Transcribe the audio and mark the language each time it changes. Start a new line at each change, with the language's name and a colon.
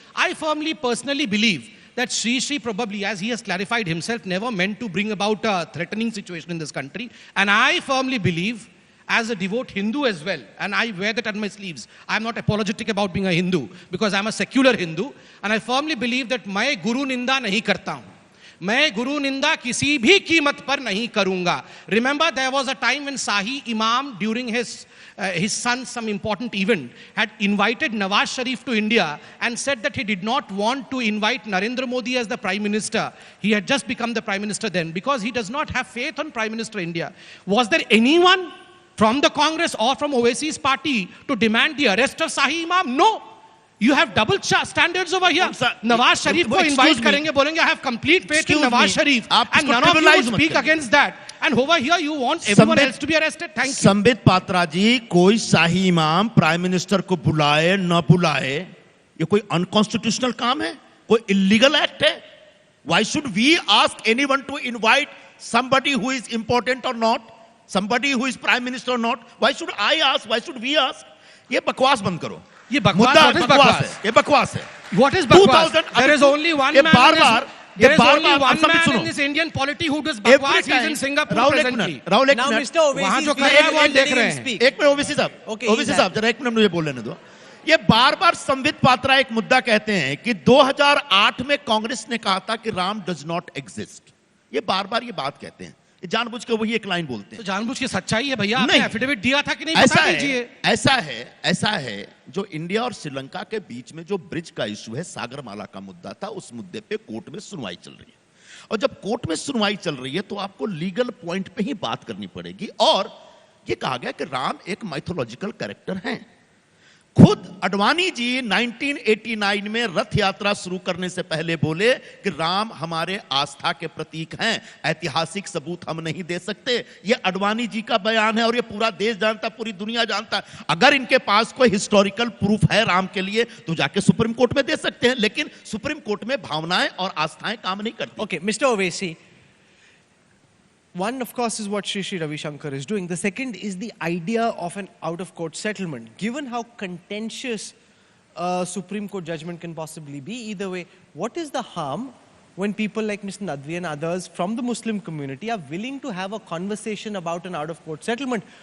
English: I firmly, personally believe that Sri probably, as he has clarified himself, never meant to bring about a threatening situation in this country. And I firmly believe, as a devout Hindu as well, and I wear that on my sleeves, I am not apologetic about being a Hindu, because I am a secular Hindu, and I firmly believe that
Hindi: मैं गुरु निंदा नहीं करता हूँ. मैं गुरु निंदा किसी भी कीमत पर नहीं करूंगा.
English: Remember, there was a time when Shahi Imam, during his son, some important event, had invited Nawaz Sharif to India and said that he did not want to invite Narendra Modi as the Prime Minister. He had just become the Prime Minister then, because he does not have faith on Prime Minister India. Was there anyone from the Congress or from Owaisi's party to demand the arrest of Shahi Imam? No. You have double standards over here. Nawaz Sharif
Hindi: को invite करेंगे, बोलेंगे
English: I have complete faith in Nawaz Sharif, and none of you will speak against that. And over here you want everyone else to be arrested. Thank you.
Hindi: Sambit Patra जी, कोई शाही इमाम prime minister को बुलाए न बुलाए, ये कोई अनकॉन्स्टिट्यूशनल काम है, कोई इलीगल एक्ट है?
English: Why should we ask anyone to invite somebody who is important or not, somebody who is prime minister or not? Why should I ask? Why should we ask?
Hindi: ये बकवास बंद करो. ये बकवास है. ये बकवास है.
English: What is bakwas? There is only one man. There is only one man in this Indian polity who does bakwas. He is in Singapore presently.
Hindi: Rahul एक
English: Now
Hindi: मिनट.
English: Mr. Owaisi
Hindi: जो कर रहा है वो हम देख रहे हैं.
English: speak.
Hindi: एक मिनट ओवैसी साहब.
English: Okay,
Hindi: ओवैसी साहब जरा एक मिनट मुझे बोल लेने दो. ये बार-बार संबित पात्रा एक मुद्दा कहते हैं कि 2008 में कांग्रेस ने कहा था कि राम डज नॉट एग्जिस्ट. ये बार-बार ये बात कहते हैं. ये जानबूझ के वही एक लाइन बोलते हैं. तो जानबूझ की सच्चाई है भैया. आपने एफिडेविट दिया था कि नहीं? ऐसा बता दीजिए. ऐसा है जो इंडिया और श्रीलंका के बीच में जो ब्रिज का इशू है, सागरमाला का मुद्दा था, उस मुद्दे पे कोर्ट में सुनवाई चल रही है. और जब कोर्ट में सुनवाई चल रही है तो आपको लीगल पॉइंट पे ही बात करनी पड़ेगी. और ये कहा गया कि राम एक माइथोलॉजिकल कैरेक्टर हैं. खुद अडवाणी जी 1989 में रथ यात्रा शुरू करने से पहले बोले कि राम हमारे आस्था के प्रतीक हैं, ऐतिहासिक सबूत हम नहीं दे सकते. ये अडवाणी जी का बयान है और ये पूरा देश जानता, पूरी दुनिया जानता. अगर इनके पास कोई हिस्टोरिकल प्रूफ है राम के लिए तो जाके सुप्रीम कोर्ट में दे सकते हैं, लेकिन सुप्रीम कोर्ट में भावनाएं और आस्थाएं काम नहीं करती.
English: Okay, Mr. Owaisi, one, of course, is what Shri Ravi Shankar is doing. The second is the idea of an out-of-court settlement. Given how contentious a Supreme Court judgment can possibly be, either way, what is the harm when people like Mr. Nadvi and others from the Muslim community are willing to have a conversation about an out-of-court settlement?